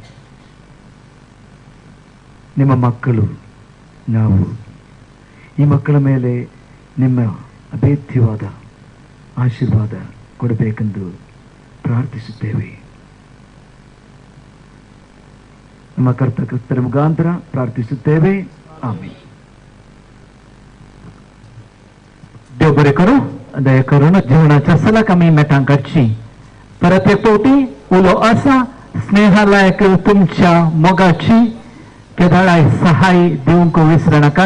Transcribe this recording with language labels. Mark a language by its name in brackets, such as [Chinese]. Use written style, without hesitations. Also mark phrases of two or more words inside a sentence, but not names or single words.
[Kannada] ನಿಮ್ಮ ಮಕ್ಕಳು ನಾವು ಈ ಮಕ್ಕಳ ಮೇಲೆ ನಿಮ್ಮ ಅಭೇದ್ಯವಾದ ಆಶೀರ್ವಾದ ಕೊಡಬೇಕೆಂದು ಪ್ರಾರ್ಥಿಸುತ್ತೇವೆ. ನಮ್ಮ ಕರ್ತಕರ್ತರ ಮುಖಾಂತರ ಪ್ರಾರ್ಥಿಸುತ್ತೇವೆ. ಆಮೆನ್. [Konkani] देव बरें करूं. दया करून जेवणाच्या सलाक आमी मेटांक काडची. परत एक फावटी उलो आसा स्नेहालयाक तुमच्या मोगाची केदाळाय सहाय दिवंक विसरनाकात.